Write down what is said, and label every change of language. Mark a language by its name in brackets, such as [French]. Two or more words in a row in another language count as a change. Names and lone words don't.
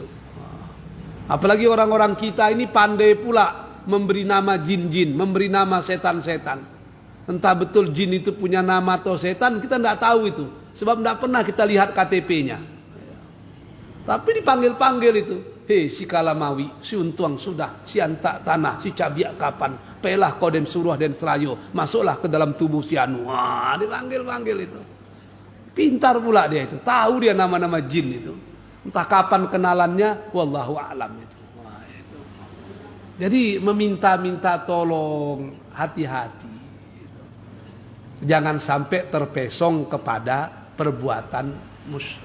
[Indonesian] Apalagi orang-orang kita ini pandai pula memberi nama jin-jin, memberi nama setan-setan. Entah betul jin itu punya nama atau setan, kita tidak tahu itu. Sebab tidak pernah kita lihat KTP-nya. Tapi dipanggil-panggil itu. [Minangkabau] Hei si Kalamawi, si Untuang sudah, si Antak tanah, si Cabiak kapan, pelah kau den suruh den serayo, [Indonesian] masuklah ke dalam tubuh si Anu. Wah, dipanggil-panggil itu. Pintar pula dia itu, tahu dia nama-nama jin itu. Entah kapan kenalannya, [Arabic] والله أعلم [Indonesian] itu. Wah, itu. Jadi meminta-minta tolong, hati-hati. Jangan sampai terpesong kepada perbuatan musyrik.